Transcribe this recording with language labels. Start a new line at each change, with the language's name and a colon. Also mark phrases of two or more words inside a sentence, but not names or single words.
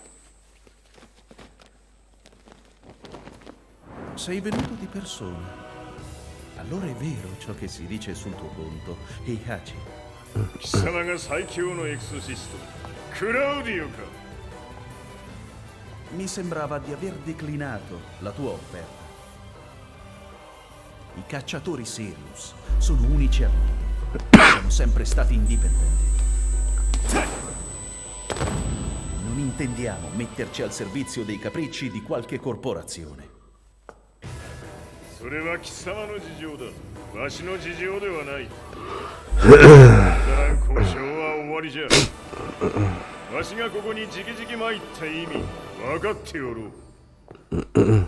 Italian: Sei venuto di persona. Allora è vero ciò che si dice sul tuo conto, Heihachi.
Japanese: 貴様が最強のエクソシスト、クラウディオか。
Italian: Mi sembrava di aver declinato la tua offerta. I cacciatori Sirius sono unici al mondo. Siamo sempre stati indipendenti. Non intendiamo metterci al servizio dei capricci di qualche corporazione.
Japanese: それは貴様の事情だ。わしの事情ではない。だから交渉は終わりじゃ。わしがここにじきじき参った意味、分かっておろう。